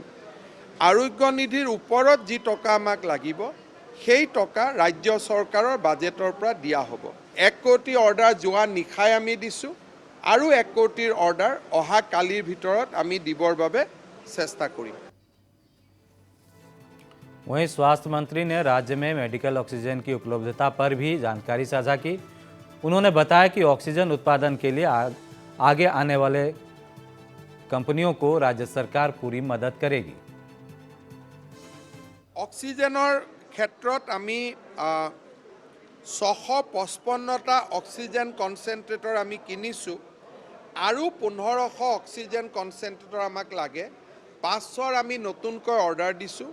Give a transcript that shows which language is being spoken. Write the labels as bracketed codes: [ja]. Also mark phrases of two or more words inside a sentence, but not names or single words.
[as] আৰোগ্য নিধিৰ ওপৰত যি টকা আমাক লাগিব সেই টকা ৰাজ্য চৰকাৰৰ বাজেটৰ পৰা দিয়া হ'ব। 1 কোটি অৰ্ডাৰ যোৱা নিশাই আমি দিছোঁ আৰু 1 কোটিৰ অৰ্ডাৰ অহা কালিৰ ভিতৰত আমি দিবৰ বাবে চেষ্টা কৰিম। [hi] वहीं स्वास्थ्य मंत्री ने राज्य में [en] medical oxygen [hi] की उपलब्धता पर भी जानकारी साझा की। उन्होंने बताया कि ऑक्सीजन उत्पादन के लिए आगे आने वाले कंपनियों को राज्य सरकार पूरी मदद करेगी। [as] অক্সিজেনৰ ক্ষেত্ৰত আমি 655টা [en] oxygen concentrator [as] আমি কিনিছোঁ আৰু 1500 [en] oxygen concentrator [as] আমাক লাগে। 500 আমি নতুনকৈ অৰ্ডাৰ দিছোঁ।